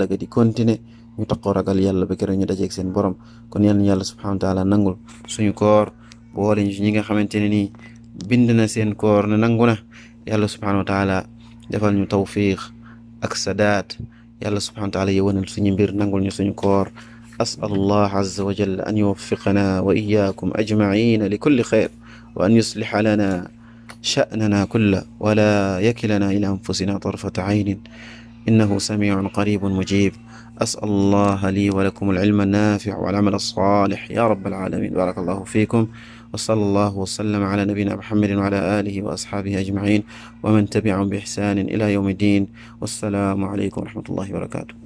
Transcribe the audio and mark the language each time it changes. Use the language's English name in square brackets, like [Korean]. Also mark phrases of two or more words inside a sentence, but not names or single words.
[Wolof] ga di continuer ñu taxaw ragal yàlla ba keroog ñu dajeeg seen borom kon yàlla na yàlla [Arabic] سبحانه وتعالى [Wolof] nangul suñu koor boole ñu ci ñi nga xamante ne nii bind na seen koor ne nangu na yàlla [Arabic] سبحانه وتعالى [Wolof] defal ñu tawfiq ak sadaat yàlla [Arabic] سبحانه وتعالى [Wolof] yëwanal suñu mbir nangul ñu suñu koor [Arabic] أسأل الله عز وجل أن يوفقنا وإياكم أجمعين لكل خير وأن يصلح لنا شأننا كله ولا يكلنا إلى أنفسنا طرفة عين إنه سميع قريب مجيب أسأل الله لي ولكم العلم النافع والعمل الصالح يا رب العالمين بارك الله فيكم وصلى الله وسلم على نبينا محمد وعلى آله وأصحابه أجمعين ومن تبعهم بإحسان إلى يوم الدين والسلام عليكم ورحمة الله وبركاته